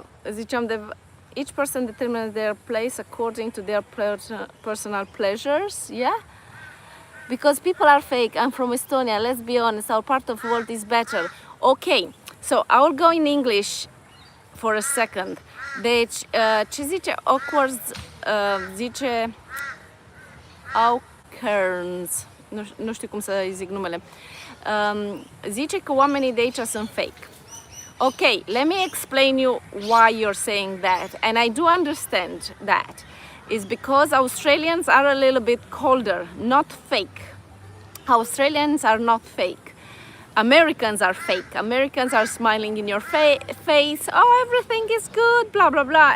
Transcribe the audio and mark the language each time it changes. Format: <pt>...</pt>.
<ro>Ziceam de</ro> <en>each person determines their place according to their personal pleasures, yeah? Because people are fake. I'm from Estonia, let's be honest, our part of the world is better. Okay, so I will go in English for a second.</en> <ro>Deci, ce zice Awkward, zice Aukerns, nu știu cum să zic numele, zice că oamenii de aici sunt fake.</ro> <en>Okay, let me explain you why you're saying that, and I do understand that. Is because Australians are a little bit colder, not fake. Australians are not fake. Americans are fake. Americans are smiling in your face. Oh, everything is good, blah, blah, blah.</en>